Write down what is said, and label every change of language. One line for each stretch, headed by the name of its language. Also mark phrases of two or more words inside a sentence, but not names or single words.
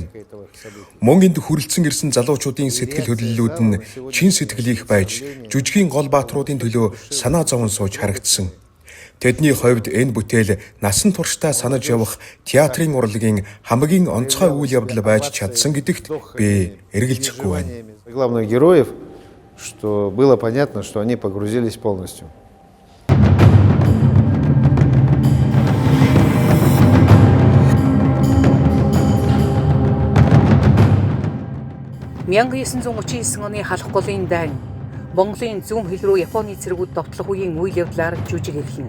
Mongolian: Мөн энд хүрэлцэн ирсэн залуучуудын сэтгэл хөдлөлүүд нь чин сэтгэлийнх байж жүжигийн гол баатруудын төлөө санаа зовон сууж харагдсан. Тэдний хувьд энэ бүтээл насан туршдаа санаж явах театрын урлагийн хамгийн онцгой үйл явдал байж чадсан гэдэгт би эргэлзэхгүй байна.
Russian: Главных героев, что было понятно, что они погрузились полностью.
Mongolian: Мянга 939 оны халах голын дайн Монголын зүүн хил рүү Японы цэргүүд довтлох үеийн үйл явдлаар жүжиг эхэлнэ.